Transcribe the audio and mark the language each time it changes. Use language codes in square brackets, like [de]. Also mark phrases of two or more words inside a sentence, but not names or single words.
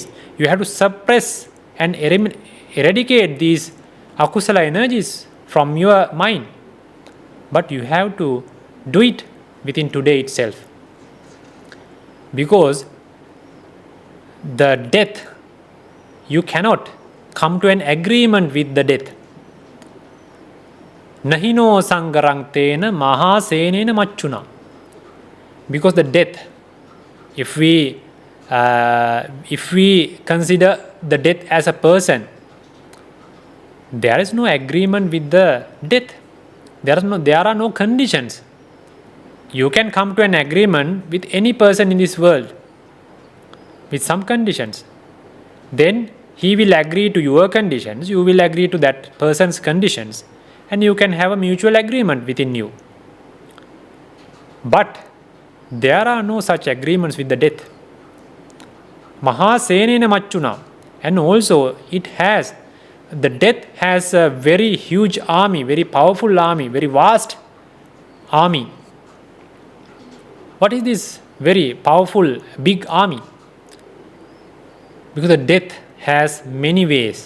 [en] You have to suppress and eradicate these akusala energies from your mind. But you have to do it within today itself. Because the death, you cannot come to an agreement with the death. [pi] Nahino sangarang tena maha senena machuna. [en] Because the death, if we consider the death as a person, there is no agreement with the death. There are no conditions. You can come to an agreement with any person in this world with some conditions. Then he will agree to your conditions, you will agree to that person's conditions, and you can have a mutual agreement within you. But there are no such agreements with the death. [pi] Maha senena machuna. [en] And also it has the death has a very huge army, very powerful army, very vast army. What is this very powerful, big army? Because the death has many ways.